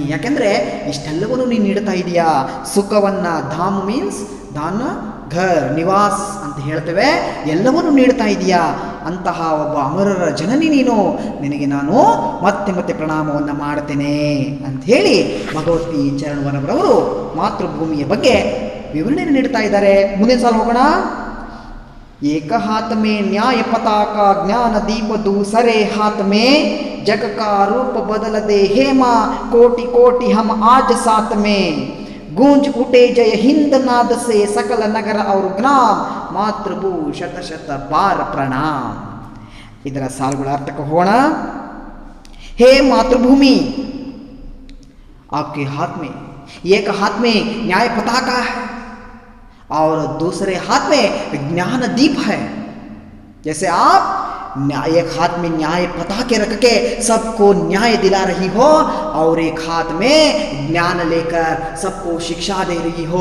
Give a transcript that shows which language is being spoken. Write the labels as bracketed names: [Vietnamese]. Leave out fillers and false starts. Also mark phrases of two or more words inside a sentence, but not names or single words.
[Kannada] ಯಾಕೆಂದರೆ ಇಷ್ಟೆಲ್ಲವನ್ನು ನೀನು ನೀಡ್ತಾ ಇದೀಯಾ. ಸುಖವನ್ನು, ಧಾಮ್ ಮೀನ್ಸ್ ದಾನ, ಘರ್ ನಿವಾಸ್ ಅಂತ ಹೇಳ್ತೇವೆ, ಎಲ್ಲವನ್ನೂ ನೀಡ್ತಾ ಇದೀಯಾ. ಅಂತಹ ಒಬ್ಬ ಅಮರರ ಜನನಿ ನೀನು, ನಿನಗೆ ನಾನು ಮತ್ತೆ ಪ್ರಣಾಮವನ್ನು ಮಾಡ್ತೇನೆ ಅಂತ ಹೇಳಿ ಭಗವತಿ ಚರಣವರವರವರು ಮಾತೃಭೂಮಿಯ ಬಗ್ಗೆ ವಿವರಣೆಯನ್ನು ನೀಡ್ತಾ ಇದ್ದಾರೆ. ಮುಂದಿನ ಸಾಲ ಹೋಗೋಣ. [Hindi] एक हाथ में न्याय पताका ज्ञान दीप दूसरे हाथ में जग का रूप बदल दे हेमा कोटि हम आज साथ में गूंज उठे जय हिंद नाद से सकल नगर और ग्राम मातृभू शत बार प्रणाम. [Kannada] ಇದರ ಸಾಲುಗಳ ಅರ್ಥಕ್ಕೆ ಹೋಗೋಣ. [Hindi] हे मातृभूमि, आपके हाथ में एक हाथ में न्याय पताका है और दूसरे हाथ में ज्ञान दीप है. जैसे आप एक हाथ में न्याय पताके रख के सबको न्याय दिला रही हो और एक हाथ में ज्ञान लेकर सबको शिक्षा दे रही हो.